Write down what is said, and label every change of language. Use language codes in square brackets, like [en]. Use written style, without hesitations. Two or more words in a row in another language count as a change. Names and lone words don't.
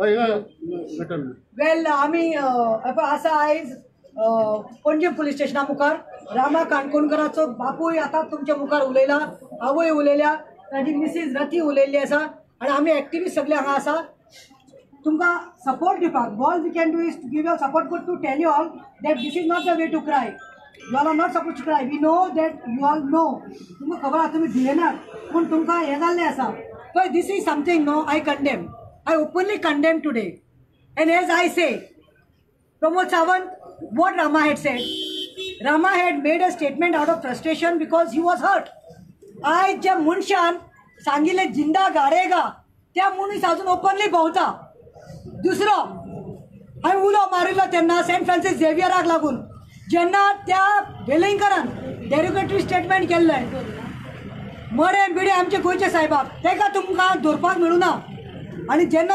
[kok] वेल आमी आसा आयज पणजे पुलीस स्टेशना मुखार रामा काणकोणकराचो बापूय आतां तुमच्या मुखार उलयला, आवय उलयल्या, ताजी मिसीस रती उलयल्ली आसा आनी आमी एक्टिविस्ट सगळे हांगा आसा तुमकां सपोर्ट दिवपाक. [en] All we can do is to give your support but to tell you all that this is not the way to cry. You all are not suppose to cry. We know that you all know [kok] तुमकां खबर आसा तुमी भियेनात पूण तुमकां हें जाल्लें आसा पळय. [en] This is something no I condemn. I openly condemn today and as I say Pramod Sawant, what Rama had said, Rama had made a statement out of frustration because he was hurt. [kok] आज ज्या मनशान सांगिल्ले [hi] जिंदा गाडयेगा [kok] त्या मनीस अजून ओपनली भोंवता. दुसरो हांवें उलो मारिल्लो तेन्ना सेंट फ्रांसीस झेवियराक लागून जेन्ना त्या वेलिंगकरान [en] derogatory statement [kok] केल्लें मडे बिडे आमचे गोंयचे साहेबाक तेका तुमकां धरपाक मेळूना आनी जेन्ना